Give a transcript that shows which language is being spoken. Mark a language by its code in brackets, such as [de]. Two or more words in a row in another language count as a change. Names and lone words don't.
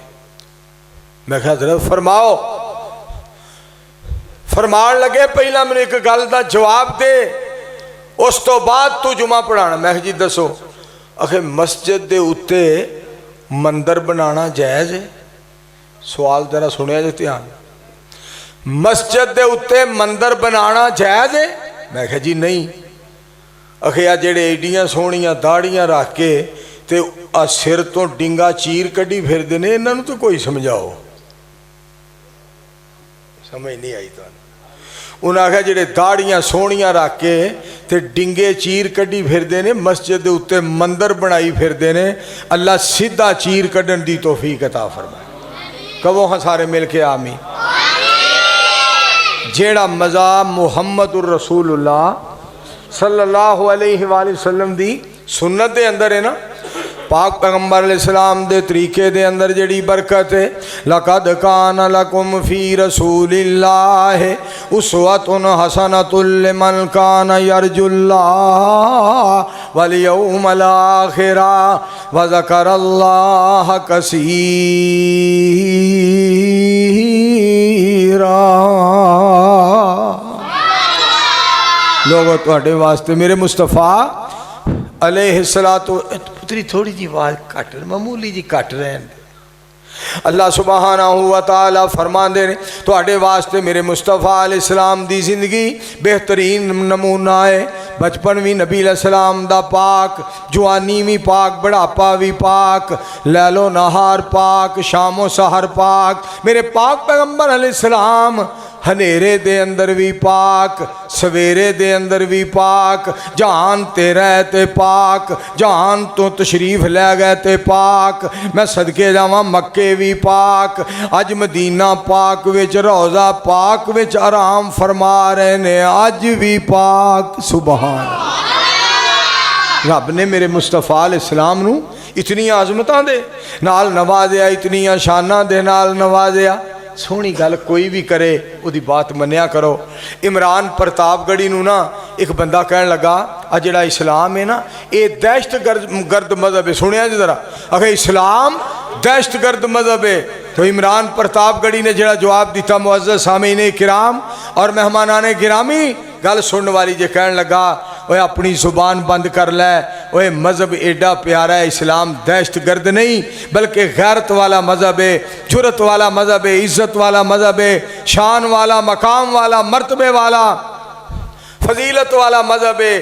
[pa] میں کہا حضرت فرماؤ، فرمان لگے پہلا مینوں ایک گل دا جواب دے اس تو بعد تو جمعہ پڑھانا۔ میں کہا جی دسو۔ آخر مسجد دے اتے مندر بنانا جائز ہے؟ سوال ذرا سنیا جی دھیان۔ مسجد دے اتے مندر بنانا جائز ہے؟ میں کہا جی نہیں۔ آخر جڑے ایڈیاں سونیاں داڑیاں رکھ کے تے سر تو ڈنگا چیر کڈی پھر دینے، انہوں تو کوئی سمجھاؤ۔ سمجھ نہیں آئی تو انہوں نے کہا جڑے داڑیاں سونیاں رکھ کے تے ڈنگے چیر کڈی پھر دینے، مسجد دے اتے مندر بنائی پھر دینے، اللہ سیدھا چیر کڈن دی توفیق عطا فرمائے۔ کہو ہاں سارے مل کے آمین۔ جیڑا مزہ محمد الرسول اللہ صلی اللہ علیہ وآلہ وسلم دی سنت دے اندر ہے نا، پاک پیغمبر علیہ السلام دے طریقے دے اندر جڑی برکت ہے، [ar] لَقَدْ كَانَ لَكُمْ فِي رَسُولِ اللَّهِ أُسْوَةٌ حَسَنَةٌ لِمَنْ كَانَ يَرْجُو اللَّهَ وَالْيَوْمَ الْآخِرَ وَذَكَرَ اللَّهَ كَثِيرًا۔ [pa] لوگوں تواڈے واسطے میرے مصطفیٰ علیہ الصلوۃ پتری تھوڑی جی آواز کٹ معمولی جی کٹ رہے ہیں۔ اللہ سبحانہ و تعالی فرمان دے تواڈے واسطے میرے مصطفیٰ علیہ السلام دی زندگی بہترین نمونہ ہے۔ بچپن بھی نبی علیہ السلام دا پاک، جوانی بھی پاک، بڑھاپا بھی پاک، لیل و نہار پاک، شام و سحر پاک۔ میرے پاک پیغمبر علیہ السلام ہنیرے دے اندر بھی پاک، سویرے دے اندر بھی پاک، جہان تے رہ تے پاک، جہان تو تشریف لے گئے تے پاک۔ میں صدقے جاواں مکے بھی پاک، اج مدینہ پاک وچ روضہ پاک وچ آرام فرما رہے نے، اج بھی پاک۔ سبحان اللہ۔ رب نے میرے مصطفیٰ علیہ السلام نو اتنی عظمتاں دے نال نوازیا، اتنی شاناں دے نال نوازیا۔ سونی گل کوئی بھی کرے وہ دی بات منیا کرو۔ عمران پرتاپ گڑھی نو نا ایک بندہ کہنے لگا جڑا اسلام ہے نا یہ دہشت گرد مذہب ہے، سنیا جی ذرا، اگر اسلام دہشت گرد مذہب ہے تو عمران پرتاپ گڑھی نے جڑا جواب دیتا [ur] معزز سامعین کرام اور مہمانان گرامی، [pa] گل سننے والی جے کہنے لگا [ur] وہ اپنی زبان بند کر لے، [pa] وہ مذہب ایڈا پیارا ہے، اسلام دہشت گرد نہیں بلکہ غیرت والا مذہب ہے، جرت والا مذہب ہے، عزت والا مذہب ہے، شان والا، مقام والا، مرتبے والا، فضیلت والا مذہب ہے۔